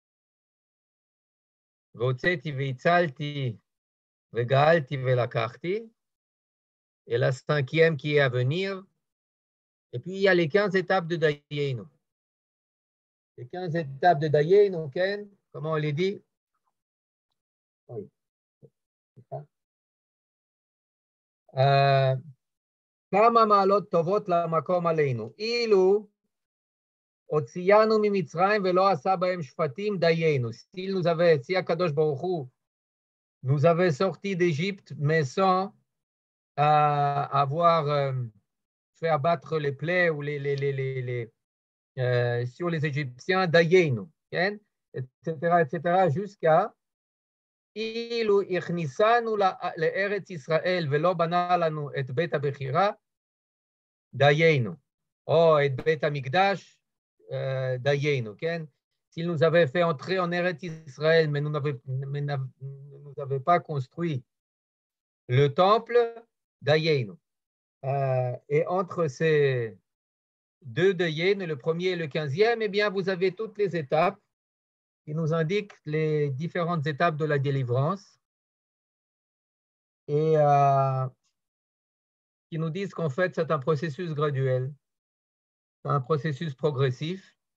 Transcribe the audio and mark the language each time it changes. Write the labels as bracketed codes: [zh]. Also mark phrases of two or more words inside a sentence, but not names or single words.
[he] והוצאתי, והצלתי, וגאלתי, ולקחתי. [fr] Et la 5e qui est à venir. Et puis, il y a les 15 étapes de Dayenu. Les 15 étapes de Dayenu, Ken, comment on les dit? Oui. [he] כמה מעלות טובות למקום עלינו. אילו הוציאנו ממצרים ולא עשה בהם שפטים דיינו. [fr] S'il nous avait, si Akadosh Baruch Hu nous avait sorti d'Égypte, mais sans avoir fait abattre les plaies ou sur les Égyptiens, dayenu, etc., jusqu'à [he] אילו הכניסנו לארץ ישראל ולא בנה לנו את בית הבחירה, דיינו, או את בית המקדש, דיינו, [fr] כן? S'il nous avait fait entrer en Eretz Israël, mais nous n'avait pas construit le temple, dayenu. Et entre ces deux dayenu, le premier et le 15e, eh bien, vous avez toutes les étapes qui nous indiquent les différentes étapes de la délivrance et qui nous disent qu'en fait, c'est un processus graduel, c'est un processus progressif.